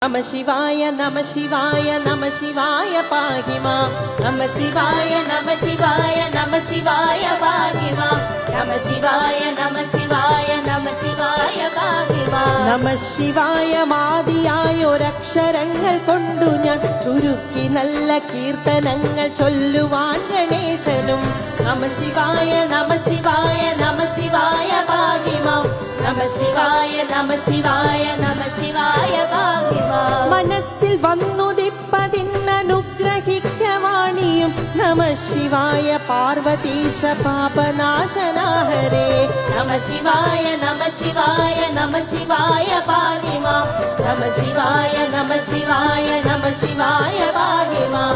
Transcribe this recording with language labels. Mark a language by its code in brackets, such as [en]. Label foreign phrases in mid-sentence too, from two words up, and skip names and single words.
[sa] नमः शिवाय, नमः शिवाय, नमः शिवाय, पाहि माम्. नमः शिवाय, नमः शिवाय, नमः शिवाय, पाहि माम्. नमः शिवाय, नमः शिवाय, नमः शिवाय, पाहि माम्. नमः शिवाय, [ml] മാദിയായൊരക്ഷരങ്ങൾ കൊണ്ടു ഞാൻ ചുരുക്കി നല്ല കീർത്തനങ്ങൾ ചൊല്ലുവാൻ ഗണേശനും. [sa] नमः शिवाय, नमः शिवाय, नमः शिवाय, पाहि माम्. नमः शिवाय, नमः शिवाय, नमः शिवाय, पाहि माम्. [ml] മനസ്സിൽ വന്നുദിപ്പതിന്നനുഗ്രഹിക്കവാണിയും നമഃ ശിവായ പാർവതീശ പാപനാശന ഹരേ. [sa] നമഃ ശിവായ, നമഃ ശിവായ, നമഃ ശിവായ പാഹി മാം. നമഃ ശിവായ, നമഃ ശിവായ, നമഃ ശിവായ പാഹി മാം.